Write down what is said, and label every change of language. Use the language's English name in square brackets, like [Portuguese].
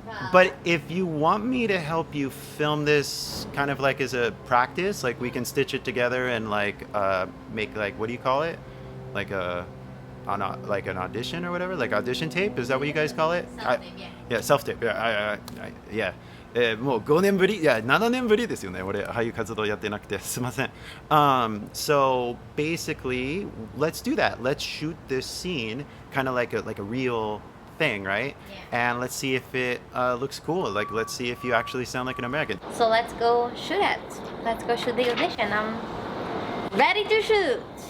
[English] But if you want me to help you film this kind of like as a practice, like we can stitch it together and like make like, what do you call it? Like like an audition or whatever, like audition tape? Is that what you guys call it? Yeah, self-tape. Yeah. [Japanese] もう5年ぶり、いや、7年ぶりですよね。俺、俳優活動やってなくて、すいません。 [English] So basically, let's do that. Let's shoot this scene kind of like a real thing, right? Yeah. And let's see if it looks cool. Like, let's see if you actually sound like an American. So let's go shoot it. Let's go shoot the audition. I'm ready to shoot.